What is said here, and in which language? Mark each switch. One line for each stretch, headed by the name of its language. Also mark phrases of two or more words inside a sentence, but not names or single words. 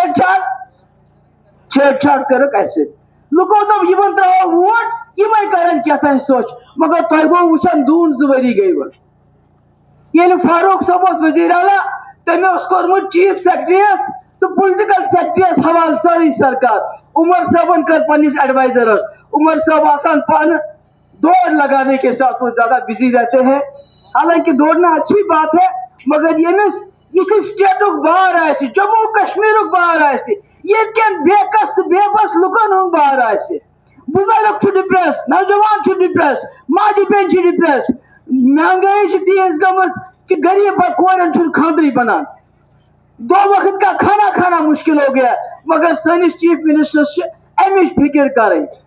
Kashmiri: چھیڑ چھاڑ کٔرٕکھ اسہِ سۭتۍ لُکو دوٚپ یِمن ترٛاوو ووٹ یِمے کرن کیٛاتھانۍ سوچ مگر تۄہہِ گوٚو وٕچھان 2 ؤری گٔے وۄنۍ ییٚلہِ فاروق صٲب اوس وزیر اعلیٰ تٔمۍ اوس کوٚرمُت چیف سیکرٹری یس تہٕ پُلٹِکل سیکرٹری یس حوالہٕ سٲرٕے سرکار عمر صٲبن کٔر پننِس ایڈوائزرس عمر صٲب آسان پانہٕ
Urdu: دوڑ لگانے کے ساتھ وہ زیادہ بزی رہتے ہیں حالانکہ دوڑنا اچھی بات ہے
Kashmiri: مگر ییٚمِس یِتھِ سٹیٹُک بار آسہِ جموں کشمیٖرُک بار آسہِ ییٚتہِ کٮ۪ن بے کس تہٕ بے بس لُکن ہُنٛد بار آسہِ بُزرگ چھُ ڈپریس نوجوان چھُ ڈپریس ماجہِ بیٚنہِ چھِ ڈپریس مہنگائی چھِ تیز گٔمٕژ کہ غریب کورٮ۪ن چھُنہٕ خاندرٕے بنان
Urdu: 2 وقت کا کھانا کھانا مشکل ہو گیا
Kashmiri: مگر سٲنِس چیف منسٹرس چھِ امِچ فکر کرٕنۍ